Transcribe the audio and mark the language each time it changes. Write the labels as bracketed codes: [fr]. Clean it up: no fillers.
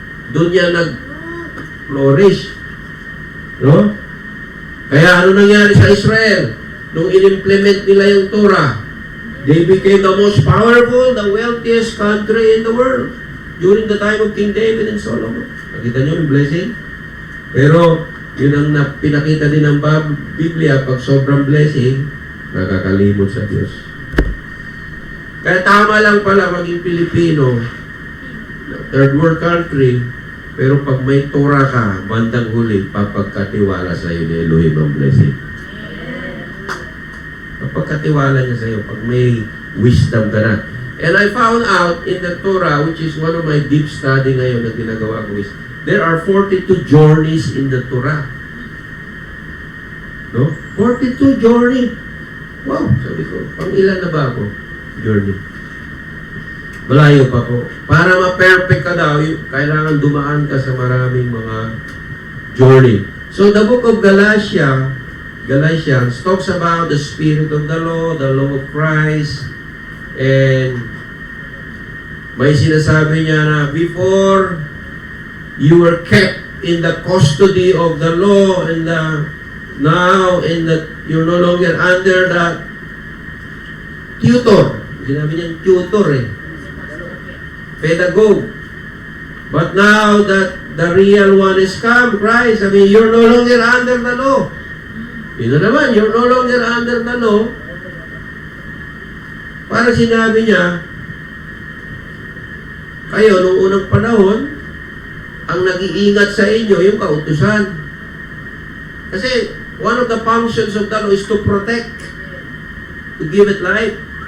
[tl] Doon yan nag-flourish. No? Kaya ano nangyari sa Israel? Nung in-implement nila yung Torah, [en] they became the most powerful, the wealthiest country in the world during the time of King David and Solomon. [tl] Nakita nyo yung blessing? Pero, yun ang pinakita din ng Biblia, pag sobrang blessing, nakakalimot sa Diyos. Kaya tama lang pala maging Pilipino, third world country, pero pag may Torah ka, bandang huli, papagkatiwala sa iyo ni Elohim ang blessing. Papagkatiwala niya sa iyo, pag may wisdom ka na. [en] And I found out in the Torah, which is one of my deep study [tl] ngayon na ginagawa ko [en] is, there are 42 journeys in the Torah. [tl] No? 42 journey. Wow, sabi ko, pang ilan na ba ako? Journey. Malayo pa po. Para ma-perfect ka daw, kailangan dumaan ka sa maraming mga journey. [en] So the book of Galatians talks about the spirit of the law of Christ, and [tl] may sinasabi niya na [en] before You were kept in the custody of the law, and now you're no longer under the tutor. [tl] Sinabi niyang tutor eh. Pedagogue. [en] But now that the real one is come, Christ, you're no longer under the law. [tl] Yun na naman, [en] you're no longer under the law. [tl] Para sinabi niya, kayo, nung unang panahon, ang nag-iingat sa inyo, yung kautusan. [en] Kasi, one of the functions of the law is to protect, to give it life.